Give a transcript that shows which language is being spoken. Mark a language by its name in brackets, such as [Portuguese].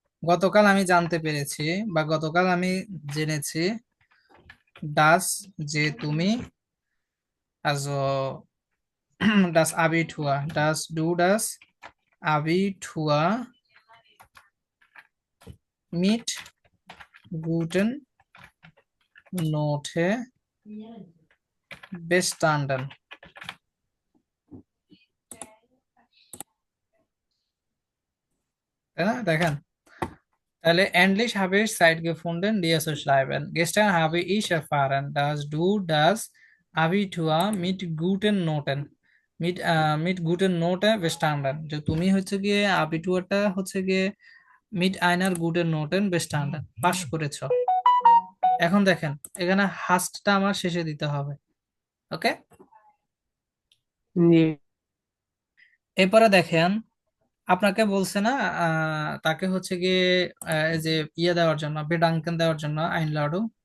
[Bangla] গতকাল আমি জানতে পেরেছি বা গতকাল আমি জেনেছি, ডাস যে তুমি, [German] also das Abitur, du das Abitur mit guten Note bestanden, [Bangla] তাই না? দেখেন, তাহলে [German] endlich habe ich Zeit gefunden dir zu schreiben, gestern habe ich erfahren dass du das Abitur mit guten Noten mit guten Note bestanden, [Bangla] যে তুমি হচ্ছে গিয়ে [German] আবিটুয়ারটা হচ্ছে গিয়ে mit einer guten Noten bestanden [Bangla] পাশ করেছো। এখন দেখেন, এখানে হাস্টটা আমার শেষে দিতে হবে। ওকে, জি, এরপরে দেখেন, আপনাকে বলছে না তাকে হচ্ছে গিয়ে এই যে ইয়ে দেওয়ার জন্য, বেডাঙ্কেন দেওয়ার জন্য, আইন লাডু